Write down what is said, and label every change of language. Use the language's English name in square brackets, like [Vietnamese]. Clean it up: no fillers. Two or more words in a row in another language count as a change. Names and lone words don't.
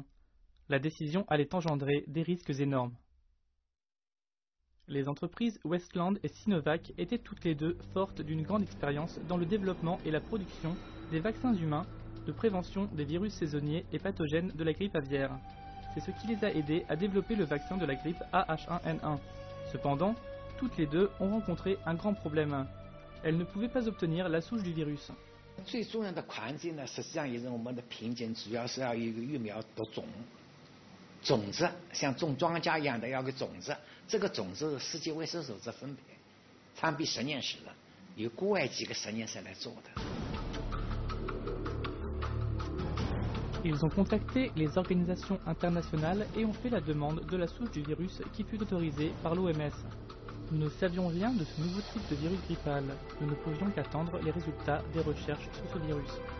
[French] La décision allait engendrer des risques énormes. Les entreprises Westland et Sinovac étaient toutes les deux fortes d'une grande expérience dans le développement et la production des vaccins humains de prévention des virus saisonniers et pathogènes de la grippe aviaire. C'est ce qui les a aidés à développer le vaccin de la grippe AH1N1. Cependant, toutes les deux ont rencontré un grand problème. Elles ne pouvaient pas obtenir la souche du virus. [Chinese] 最重要的环节呢，实际上也是我们的瓶颈，主要是要有一个疫苗的种子，像种庄稼一样的要个种子，这个种子是世界卫生组织分配，参比实验室的，由国外几个实验室来做的。 [French] Ils ont contacté les organisations internationales et ont fait la demande de la souche du virus qui fut autorisée par l'OMS. Nous ne savions rien de ce nouveau type de virus grippal. Nous ne pouvions qu'attendre les résultats des recherches sur ce virus.